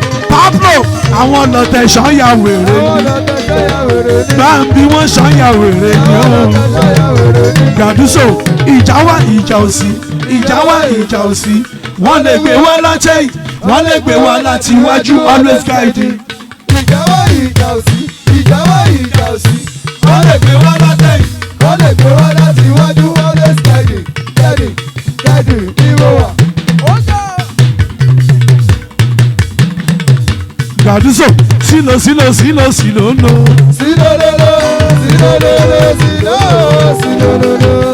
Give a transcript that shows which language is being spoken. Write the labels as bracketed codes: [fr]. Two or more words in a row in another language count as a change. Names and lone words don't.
[yo] Pablo, àwọn lọ̀tẹ̀ ṣán ya wèrè Àwọn ni. lọ́dọ̀ ṣán ya wèrè ni. Bá ń bí wọ́n ṣán ya wèrè ni o. Àwọn lọ́dọ̀ ṣán ya wèrè ni. Gaduso, ìjà wá, ìjà ò sí. Ìjà wá, ìjà ò sí. Wọ́n lè gbé wá látẹ̀yìn, wọ́n lè gbé wá láti iwájú, [en] always guiding. [yo] Ìjà wá, ìjà ò sí. Ìjà wá, ìjà ò sí. Wọ́n lè gbé wá látẹ̀yìn, wọ́n lè gbé wá láti iwájú, [en] always guiding, guiding, guiding, [yo] ni mo wà. Ó jà. Gaduso, sílò, sílò, sílò, sílò, lò. Sílò, lò, lò, sílò, lò, lò, sílò, sílò, lò, lò.